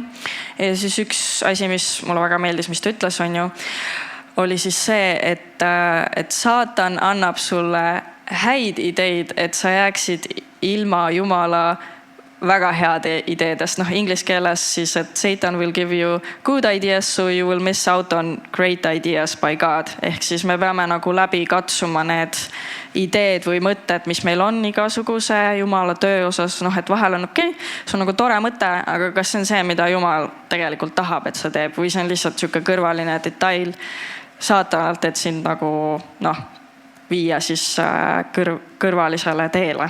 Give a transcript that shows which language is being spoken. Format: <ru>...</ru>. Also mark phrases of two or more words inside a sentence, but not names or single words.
<et>Ja siis üks asi, mis mulle väga meeldis, mis ta ütles, on ju, oli siis see, et saatan annab sulle häid ideid, et sa jääksid ilma Jumala väga head ideedest. Inglise keeles siis, et</et> <en>Satan will give you good ideas, so you will miss out on great ideas by God.</en> <et>Ehk siis me peame nagu läbi katsuma need ideed või mõtted, mis meil on igasuguse Jumala töö osas. Et vahel on okei, see on nagu tore mõte, aga kas see on see, mida Jumal tegelikult tahab, et sa teeb, või see on lihtsalt sihuke kõrvaline detail saatanalt, et sind nagu viia siis kõrvalisele teele.</et>